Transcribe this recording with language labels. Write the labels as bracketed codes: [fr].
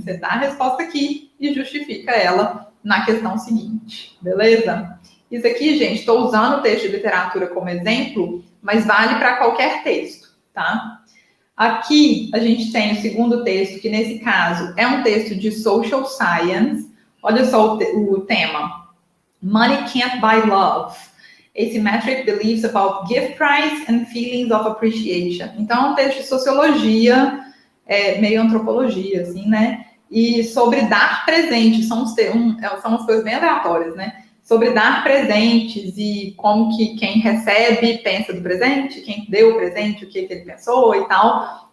[pt] Você dá a resposta aqui e justifica ela na questão seguinte, beleza? Isso aqui, gente, estou usando o texto de literatura como exemplo, mas vale para qualquer texto, tá? Aqui a gente tem o segundo texto, que nesse caso é um texto de social science. [en] Olha só o tema. Money can't buy love. Asymmetric beliefs about gift price and feelings of appreciation. [pt] Então, é um texto de sociologia, meio antropologia, assim, né? E sobre dar presentes, são umas coisas bem aleatórias, né? Sobre dar presentes e como que quem recebe pensa do presente, quem deu o presente, o que ele pensou e tal.